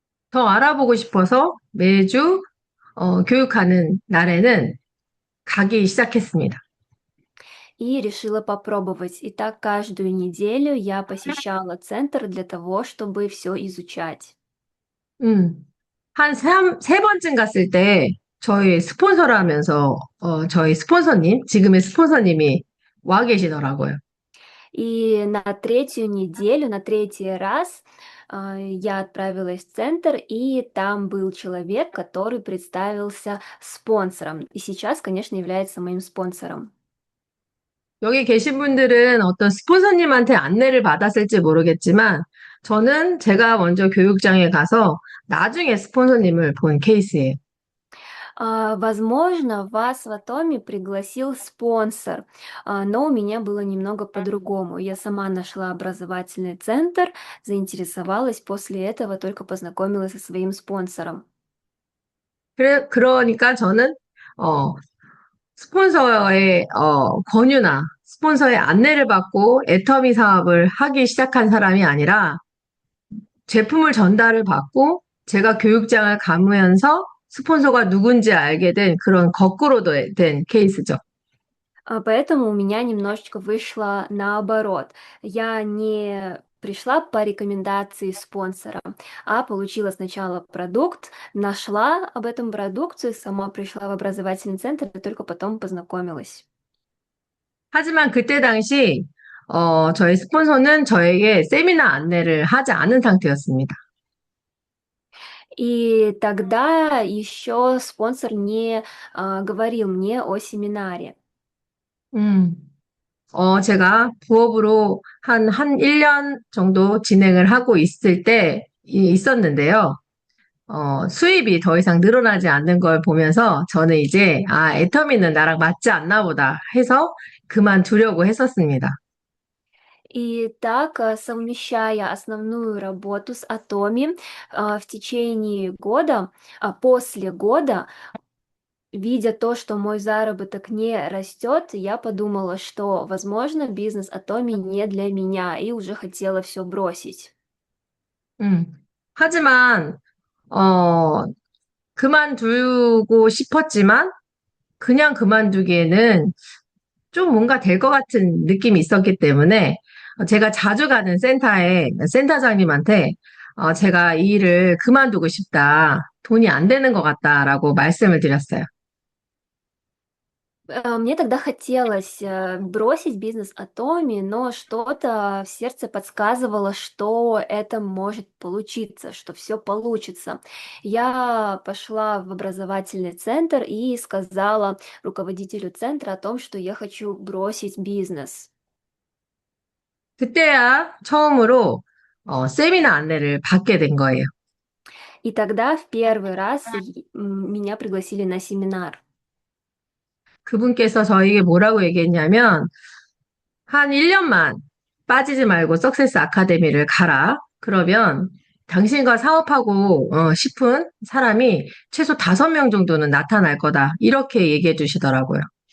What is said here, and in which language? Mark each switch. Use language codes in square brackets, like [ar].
[ko] 더 알아보고 싶어서 매주 교육하는 날에는 가기 시작했습니다. [ru] и решила попробовать. И так каждую неделю я посещала центр для того, чтобы все изучать. [ko] 음, 세 번쯤 갔을 때 저희 스폰서라면서 저희 스폰서님, 지금의 스폰서님이 와 계시더라고요. [ru] И на третью неделю, на третий раз я отправилась в центр, и там был человек, который представился спонсором. И сейчас, конечно, является моим спонсором. [ko] 여기 계신 분들은 어떤 스폰서님한테 안내를 받았을지 모르겠지만, 저는 제가 먼저 교육장에 가서 나중에 스폰서님을 본 케이스예요. [ru] Возможно, вас в Атоме пригласил спонсор, но у меня было немного по-другому. Я сама нашла образовательный центр, заинтересовалась, после этого только познакомилась со своим спонсором. [ko] 그러니까 저는, 어, 스폰서의, 권유나 스폰서의 안내를 받고 애터미 사업을 하기 시작한 사람이 아니라, 제품을 전달을 받고 제가 교육장을 가면서 스폰서가 누군지 알게 된 그런 거꾸로 된 케이스죠. [ru] Поэтому у меня немножечко вышло наоборот. Я не пришла по рекомендации спонсора, а получила сначала продукт, нашла об этом продукцию, сама пришла в образовательный центр и только потом познакомилась. [ko] 하지만 그때 당시 저희 스폰서는 저에게 세미나 안내를 하지 않은 상태였습니다. [ru] И тогда еще спонсор не говорил мне о семинаре. [ko] 음, 제가 부업으로 한 1년 정도 진행을 하고 있을 때 있었는데요. 수입이 더 이상 늘어나지 않는 걸 보면서 저는 이제, 애터미는 나랑 맞지 않나 보다 해서 그만두려고 했었습니다. [ru] И так, совмещая основную работу с Atomi, в течение года, после года, видя то, что мой заработок не растет, я подумала, что, возможно, бизнес Atomi не для меня, и уже хотела все бросить. 음. [ko] 하지만, 어, 그만두고 싶었지만, 그냥 그만두기에는 좀 뭔가 될 것 같은 느낌이 있었기 때문에, 제가 자주 가는 센터장님한테, 제가 이 일을 그만두고 싶다. 돈이 안 되는 것 같다라고 말씀을 드렸어요. [ru] Мне тогда хотелось бросить бизнес Atomi, но что-то в сердце подсказывало, что это может получиться, что все получится. Я пошла в образовательный центр и сказала руководителю центра о том, что я хочу бросить бизнес. [ko] 그때야 처음으로, 세미나 안내를 받게 된 거예요. [ru] И тогда в первый раз меня пригласили на семинар. [ko] 그분께서 저에게 뭐라고 얘기했냐면, 한 1년만 빠지지 말고 석세스 아카데미를 가라. 그러면 당신과 사업하고 싶은 사람이 최소 5명 정도는 나타날 거다. 이렇게 얘기해 주시더라고요.